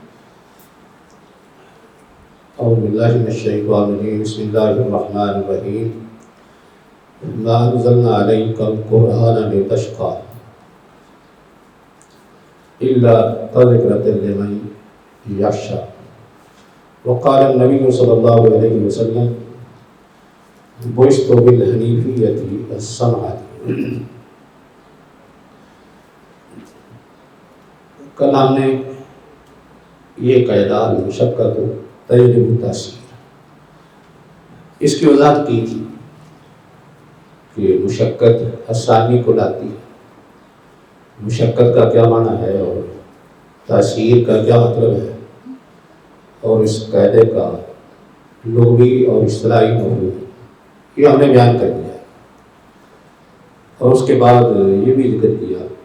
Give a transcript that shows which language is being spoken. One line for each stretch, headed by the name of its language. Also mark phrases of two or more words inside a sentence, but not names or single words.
Arabic: اعوذ باللہ من الشیطان الرجیم، بسم اللہ الرحمن الرحیم۔ ما انزلنا علیک القرآن لتشقی الا تذکرۃ لمن یخشی۔ وقال النبی صلی اللہ علیہ وسلم بعثت بالحنیفیۃ السمحۃ۔
Urdu: کل ہم نے یہ قاعدہ مشقت و تجرب و تاثیر اس کی وضاحت کی تھی کہ مشقت آسانی کو لاتی ہے، مشقت کا کیا معنی ہے اور تاثیر کا کیا مطلب ہے، اور اس قاعدے کا لغوی اور اصطلاحی مفہوم یہ ہم نے بیان کر دیا، اور اس کے بعد یہ بھی ذکر کیا